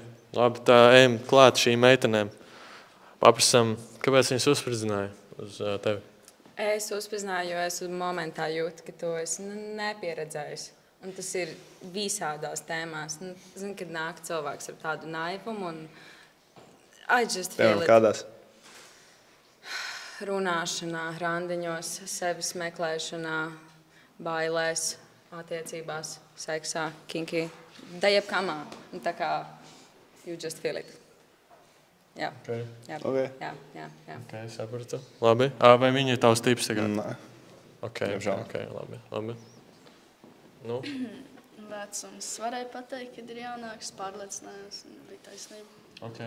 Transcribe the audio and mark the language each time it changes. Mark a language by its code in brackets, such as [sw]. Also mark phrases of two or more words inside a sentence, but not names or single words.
[lv] Labi, tā ejam klāt šīm meitenēm. Paprasam, kāpēc viņas uzspridzināja uz tevi? Es uzpazināju, jo es momentā jūtu, ka to esi nepieredzējis. Un tas ir visādās tēmās. Zinu, kad nāk cilvēks ar tādu naivumu un [en] I just feel it. [lv] Kādās? Runāšanā, randiņos, sevis meklēšanā, bailēs, attiecībās, seksā, kinky. Da jebkamā. Un tā kā [en] you just feel it. [lv] Jā. Okay. Jā. Okay. Jā. Okay, sapratu. Labi. Vai viņi ir tavs tips tagad? Nē. Okay, labi. Nu? Vecums. Varēja pateikt, kad ir jaunāks, pārliecinājums un bija taisnība. Okay.